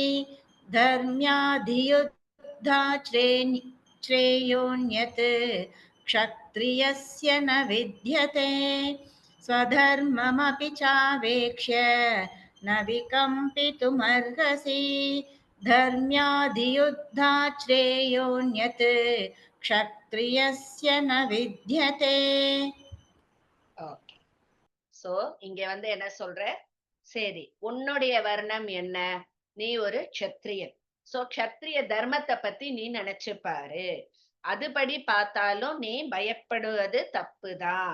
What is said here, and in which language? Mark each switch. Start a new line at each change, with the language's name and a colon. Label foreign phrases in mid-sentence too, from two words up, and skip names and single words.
Sanskrit: धर्म्याधियुद्धाश्रेयोऽन्यत् क्षत्रियस्य न विद्यते स्वधर्ममपि चावेक्ष्य न विकम्पितुमर्हसि धर्म्याधियुद्धाश्रेयोऽन्यत् क्षत्रियस्य न विद्यते.
Tamil: ஓகே. சோ இங்க வந்து என்ன சொல்ற, சரி உன்னுடைய வர்ணம் என்ன, நீ ஒரு க்ஷத்ரியன். சோ க்ஷத்ரிய தர்மத்தை பத்தி நீ நினைச்சு பாரு. அதுபடி பார்த்தாலும் நீ பயப்படுவது தப்புதான்.